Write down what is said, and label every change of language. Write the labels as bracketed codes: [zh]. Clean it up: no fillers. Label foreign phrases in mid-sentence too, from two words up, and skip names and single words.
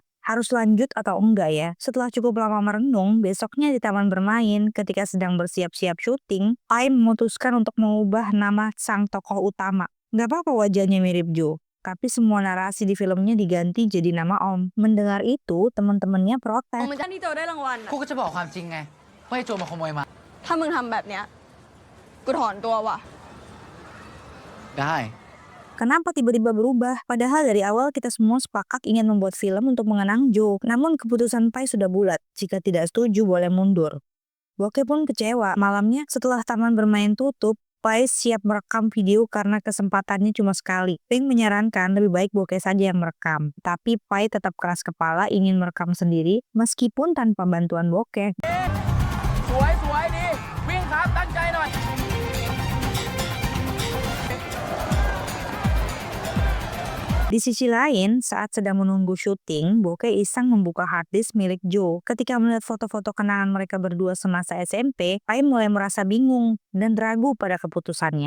[id] Harus lanjut atau enggak ya? Setelah cukup lama merenung, besoknya di taman bermain, ketika sedang bersiap-siap syuting, Pai memutuskan untuk mengubah nama sang tokoh utama. Gak apa-apa wajahnya mirip Joe, tapi semua narasi di filmnya diganti jadi nama Om. Mendengar itu, teman-temannya [th] มึ [id] protes. [th] งจะที่โจได้รางวัล กูก็จะบอกความจริงไงว่าไอ้โจรมาขโมยมา ถ้ามึงทำแบบเนี้ยกูถอนตัวว่ะ ได้ [id] Kenapa tiba-tiba berubah? Padahal dari awal kita semua sepakat ingin membuat film untuk mengenang Joe. Namun keputusan Pai sudah bulat. Jika tidak setuju boleh mundur. Bokeh pun kecewa. Malamnya setelah taman bermain tutup, Pai siap merekam video karena kesempatannya cuma sekali. Pink menyarankan lebih baik Bokeh saja yang merekam. Tapi Pai tetap keras kepala ingin merekam sendiri meskipun tanpa bantuan Bokeh. [th] สวยสวยดี วิ่งครับตั้งใจหน่อย [id] Di sisi lain, saat sedang menunggu syuting, Bokeh iseng membuka harddisk milik Joe. Ketika melihat foto-foto kenangan mereka berdua semasa SMP, Pai mulai merasa bingung dan ragu pada keputusannya.